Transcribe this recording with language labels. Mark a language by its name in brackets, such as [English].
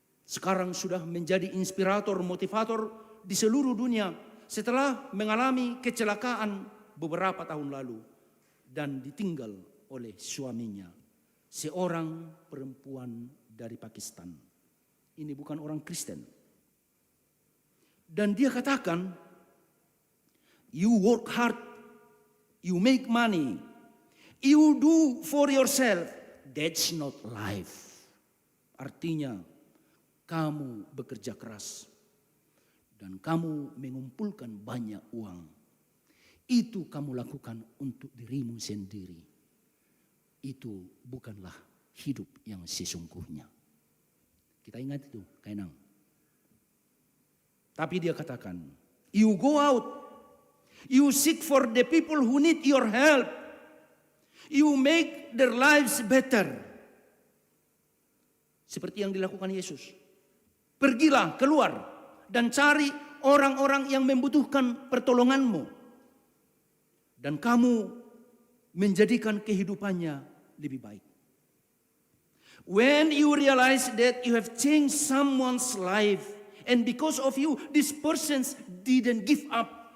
[Indonesian] Sekarang sudah menjadi inspirator, motivator di seluruh dunia setelah mengalami kecelakaan beberapa tahun lalu dan ditinggal oleh suaminya, seorang perempuan dari Pakistan. Ini bukan orang Kristen. Dan dia katakan, [English] you work hard, you make money, you do for yourself, that's not life. [Indonesian] Artinya, kamu bekerja keras dan kamu mengumpulkan banyak uang. Itu kamu lakukan untuk dirimu sendiri. Itu bukanlah hidup yang sesungguhnya. Kita ingat itu, Kainang. Tapi dia katakan, [English] you go out, you seek for the people who need your help, you make their lives better. [Indonesian] Seperti yang dilakukan Yesus. Pergilah keluar dan cari orang-orang yang membutuhkan pertolonganmu. Dan kamu menjadikan kehidupannya lebih baik. [English] When you realize that you have changed someone's life and because of you, this person didn't give up.